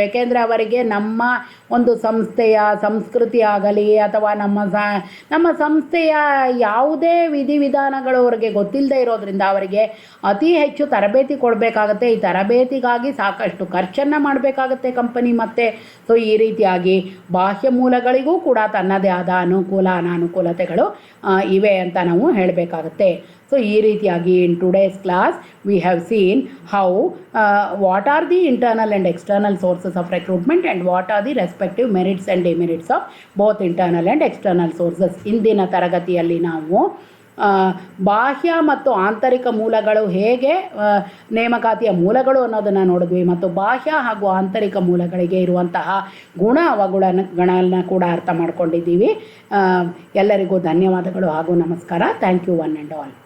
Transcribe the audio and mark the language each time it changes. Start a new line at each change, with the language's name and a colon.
Kannada: ಏಕೆಂದರೆ ಅವರಿಗೆ ನಮ್ಮ ಒಂದು ಸಂಸ್ಥೆಯ ಸಂಸ್ಕೃತಿ ಆಗಲಿ ಅಥವಾ ನಮ್ಮ ಸಂಸ್ಥೆಯ ಯಾವುದೇ ವಿಧಿವಿಧಾನಗಳು ಅವರಿಗೆ ಗೊತ್ತಿಲ್ಲದೆ ಇರೋದ್ರಿಂದ ಅವರಿಗೆ ಅತಿ ಹೆಚ್ಚು ತರಬೇತಿ ಕೊಡಬೇಕಾಗತ್ತೆ. ಈ ತರಬೇತಿಗಾಗಿ ಸಾಕಷ್ಟು ಖರ್ಚನ್ನು ಮಾಡಬೇಕಾಗತ್ತೆ ಕಂಪನಿ. ಮತ್ತು ಸೊ ಈ ರೀತಿಯಾಗಿ ಬಾಹ್ಯ ಮೂಲಗಳಿಗೂ ಕೂಡ ತನ್ನದೇ ಆದ ಅನುಕೂಲ ಅನಾನುಕೂಲತೆಗಳು ಇವೆ ಅಂತ ನಾವು ಹೇಳಬೇಕಾಗತ್ತೆ.
English: so
Kannada: ಈ ರೀತಿಯಾಗಿ
English: In today's class we have seen how what are the internal and external sources of recruitment and what are the respective merits and demerits of both internal and external sources.
Kannada: ಇಂದಿನ ತರಗತಿಯಲ್ಲಿ ನಾವು ಬಾಹ್ಯ ಮತ್ತು ಆಂತರಿಕ ಮೂಲಗಳು ಹೇಗೆ ನೇಮಕಾತಿಯ ಮೂಲಗಳು ಅನ್ನೋದನ್ನು ನೋಡಿದ್ವಿ, ಮತ್ತು ಬಾಹ್ಯ ಹಾಗೂ ಆಂತರಿಕ ಮೂಲಗಳಿಗೆ ಇರುವಂತಹ ಗುಣ ಅವಗುಣಗಳನ್ನು ಕೂಡ ಅರ್ಥ ಮಾಡ್ಕೊಂಡಿದ್ದೀವಿ. ಎಲ್ಲರಿಗೂ ಧನ್ಯವಾದಗಳು ಹಾಗೂ ನಮಸ್ಕಾರ.
English: Thank you one and all.